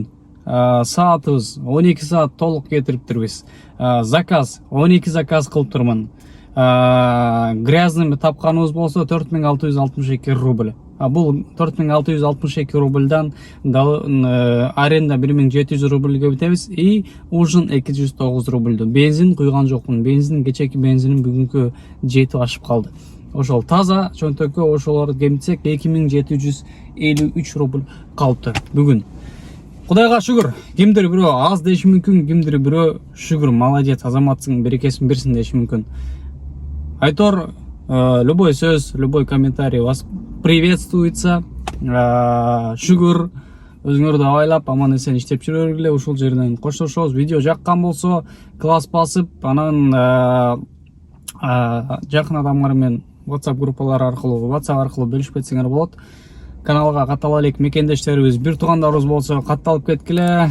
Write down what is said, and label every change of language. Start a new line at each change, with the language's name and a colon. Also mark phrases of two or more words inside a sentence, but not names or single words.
Kyrgyz: Саатыбыз 12 саат толук кетириптирбиз. Заказ 12 заказ кылып турмун. Грязными тапканыбыз болсо 4662 рубль. Бул 4662 рубльдан аренда 1700 рубльге бүтебиз и ужин 209 рубльдө. Бензин куйган жокмун. Бензин кечеки бензиним бүгүнкү жетип ашып калды. Ошол таза чөнтөккө ошолорду кемитсек 2753 рубль калыптыр бүгүн. Кудайга шүгүр. Кимдир бирөө аз деши мүмкүн, кимдир бирөө шүгүр, молодец, азаматсың, берекесин берсин деши мүмкүн. Айтор, любой сөз,
Russian: любой комментарий вас приветствуется.
Kyrgyz: Шүгүр. Өзүңөрдү абайлап, аман эсен иштеп жүргүлө. Ушул жерден коштошобуз. Видео жаккан болсо, класс басып, анан жакын адамдар менен WhatsApp группалары аркылуу, WhatsApp аркылуу бөлүшүп кетсеңер болот. Каналга каттала элек мекендештерибиз, бир туугандарыбыз болсо катталып кеткиле.